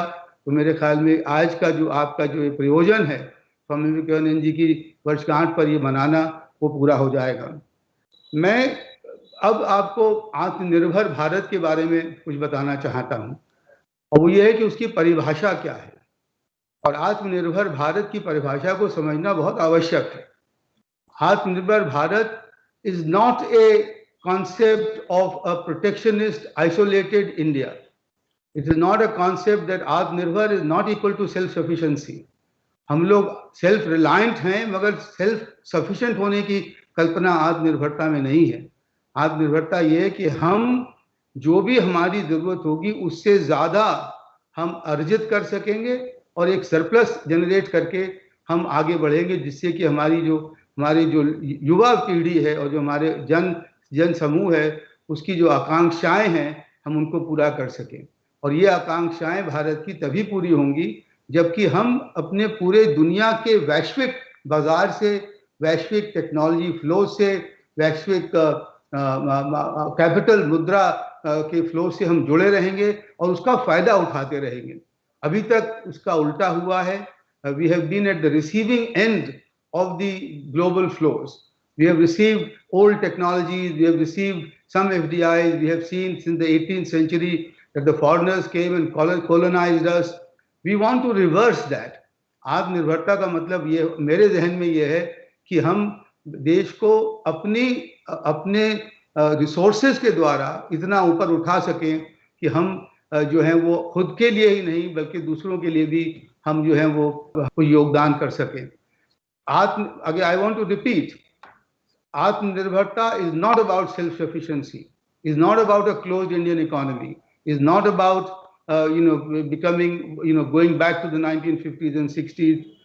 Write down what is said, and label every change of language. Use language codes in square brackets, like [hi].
[hi] तो मेरे ख्याल में आज का जो आपका जो प्रयोजन है स्वामी विवेकानंद जी की वर्षगांठ पर ये मनाना, वो पूरा हो जाएगा। मैं अब आपको आत्मनिर्भर भारत के बारे में कुछ बताना चाहता हूं, और वो ये है कि उसकी परिभाषा क्या है। और आत्मनिर्भर भारत की परिभाषा को समझना बहुत आवश्यक है। [en] Atmanirbhar Bharat is not a concept of a protectionist isolated India. It is not a concept that Atmanirbhar is not equal to self-sufficiency. [hi] हम लोग सेल्फ रिलायंट हैं, मगर सेल्फ सफिशिएंट होने की कल्पना आत्मनिर्भरता में नहीं है। आत्मनिर्भरता ये है कि हम जो भी हमारी जरूरत होगी उससे ज्यादा हम अर्जित कर सकेंगे और एक सरप्लस जनरेट करके हम आगे बढ़ेंगे, जिससे कि हमारी जो युवा पीढ़ी है और जो हमारे जन समूह है उसकी जो आकांक्षाएं हैं हम उनको पूरा कर सकें। और ये आकांक्षाएं भारत की तभी पूरी होंगी जबकि हम अपने पूरे दुनिया के वैश्विक बाजार से, वैश्विक टेक्नोलॉजी फ्लो से, वैश्विक कैपिटल मुद्रा के फ्लो से हम जुड़े रहेंगे और उसका फायदा उठाते रहेंगे। अभी तक उसका उल्टा हुआ है। [en] We have been at the receiving end of the global flows. We have received old technologies, we have received some FDIs, we have seen since the 18th century that the foreigners came and colonized us. We want to reverse that. [hi] आत्मनिर्भरता का मतलब ये मेरे जहन में ये है कि हम देश को अपने रिसोर्सेज के द्वारा इतना ऊपर उठा सकें कि हम जो है वो खुद के लिए ही नहीं बल्कि दूसरों के लिए भी हम जो है वो योगदान कर सकें। [en] Again, I want to repeat, Atmanirbharta is not about self-sufficiency, is not about a closed Indian economy, is not about becoming, going back to the 1950s and 60s.